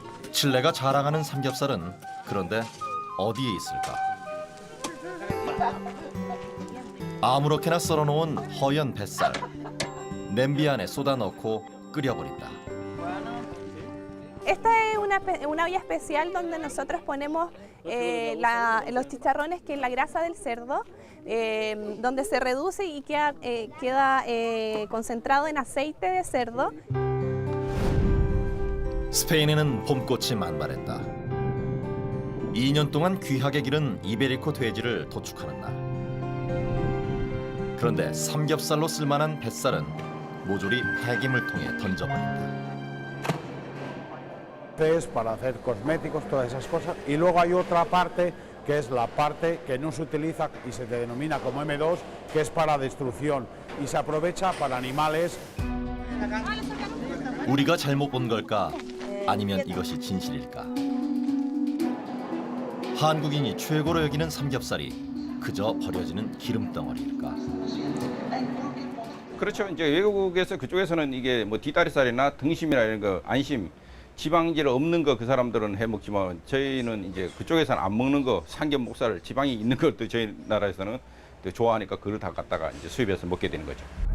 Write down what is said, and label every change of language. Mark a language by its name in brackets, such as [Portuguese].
[Korean] 칠레가 자랑하는 삼겹살은 그런데 어디에 있을까? 아무렇게나 썰어놓은 허연 뱃살. 냄비 안에 쏟아 넣고 끓여버린다. [Spanish] Esta es una olla especial donde nosotros ponemos los chicharrones, que es la grasa del cerdo, donde se reduce y queda concentrado en aceite de cerdo. [Korean] 스페인에는 봄꽃이 만발했다. 2년 동안 귀하게 기른 이베리코 돼지를 도축하는 날. 그런데 삼겹살로 쓸만한 뱃살은 모조리 폐기물 통에 던져버린다. [Spanish] Es para hacer cosméticos, todas esas cosas. Y luego hay otra parte que es la parte que no se utiliza y se denomina como M2, que es para destrucción y se aprovecha para animales. [Korean] 우리가 잘못 본 걸까? 아니면 이것이 진실일까? 한국인이 최고로 여기는 삼겹살이 그저 버려지는 기름덩어리일까? 그렇죠. 이제 외국에서 그쪽에서는 이게 뭐 뒷다리살이나 등심이나 이런 거 안심, 지방질 없는 거 그 사람들은 해 먹지만 저희는 이제 그쪽에서는 안 먹는 거 삼겹 목살 지방이 있는 것도 저희 나라에서는 또 좋아하니까 그걸 다 갖다가 이제 수입해서 먹게 되는 거죠.